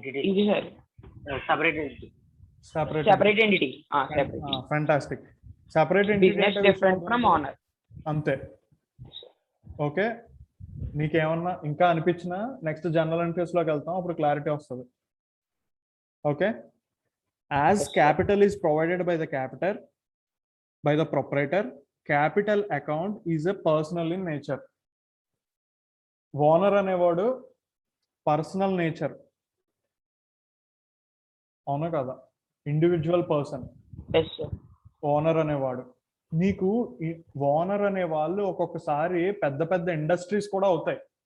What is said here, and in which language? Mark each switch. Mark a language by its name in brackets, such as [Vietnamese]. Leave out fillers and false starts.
[Telugu] ఇది sir separate entity. [English] Fantastic. Separate entity different from owner. [Telugu] అంతే. Okay, నీకేమన్నా ఇంకా అనిపించినా నెక్స్ట్ జనరల్ ఎంట్రీస్ లోకి వెళ్తాం, అప్పుడు క్లారిటీ వస్తుంది. [English] Okay, as capital is provided by the proprietor, capital account is a personal in nature. [Telugu] Owner అనేవాడు పర్సనల్ నేచర్, అవునా కదా? ఇండివిజువల్ పర్సన్ ఓనర్ అనేవాడు. నీకు ఓనర్ అనే వాళ్ళు ఒక్కొక్కసారి పెద్ద పెద్ద ఇండస్ట్రీస్ కూడా అవుతాయి.